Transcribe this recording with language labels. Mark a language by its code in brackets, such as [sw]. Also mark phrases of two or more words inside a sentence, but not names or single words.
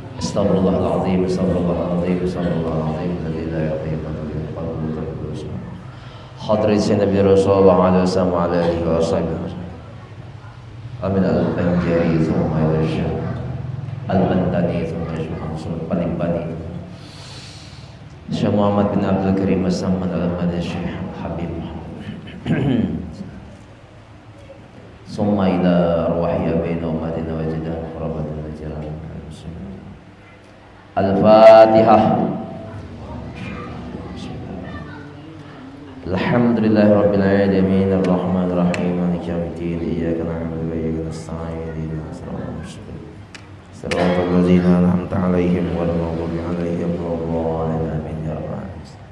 [ar] أستغفر الله العظيم، أستغفر الله العظيم، أستغفر الله العظيم. الذي لا يقيقة بالقلب terus. حضرة نبي رسول الله عليه وسلم وآله وصحبه. أمين البنجري ثم الشيخ البنداني ثم الشيخ الألباني. الشيخ محمد بن عبد الكريم السمان المدني الشيخ حبيب. ثم إلى أرواح آبائنا أمهاتنا وأجدادنا قرابتنا وجيران. الفاتحة. الحمد لله رب العالمين الرحمن الرحيم مالك يوم الدين إياك نعبد وإياك نستعين اهدنا الصراط المستقيم صراط الذين أنعمت عليهم غير المغضوب عليهم ولا الضالين آمين يا رب العالمين.